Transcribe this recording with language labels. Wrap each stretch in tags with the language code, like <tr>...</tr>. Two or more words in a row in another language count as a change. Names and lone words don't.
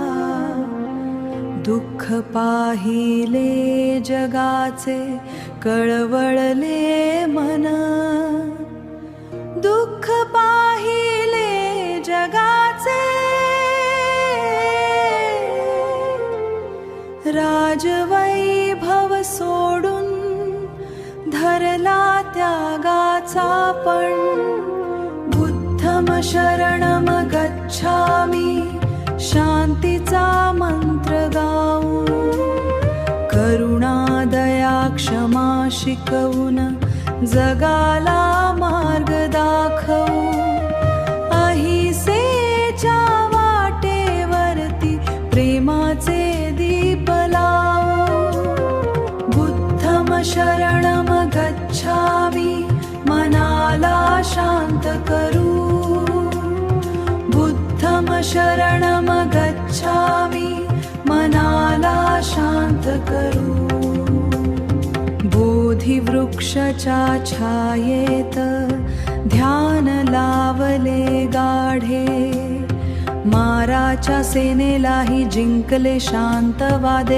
<mr>दुःख पाहिले जगाचे कळवळले मन, दुःख पाहिले जगाचे. राजवैभव सोडून धरला त्यागाचा पण.</mr> <pi>बुद्धम शरणम गच्छामि,</pi> <mr>शांतीचा मंत्र गाऊ. करुणा दया क्षमा शिकवून जगाला मार्ग दाखवू. अहिंसेच्या वाटेवरती प्रेमाचे दीप लावू.</mr> <pi>बुद्धम शरणम गच्छामि,</pi> <mr>मनाला शांत करू.</mr> <pi>बुद्धम शरणम गच्छामि,</pi> <mr>मनाला शांत करू. बोधी वृक्षाच्या छायेत ध्यान लावले गाढे. माराच्या सेनेलाही जिंकले शांतवादे.</mr>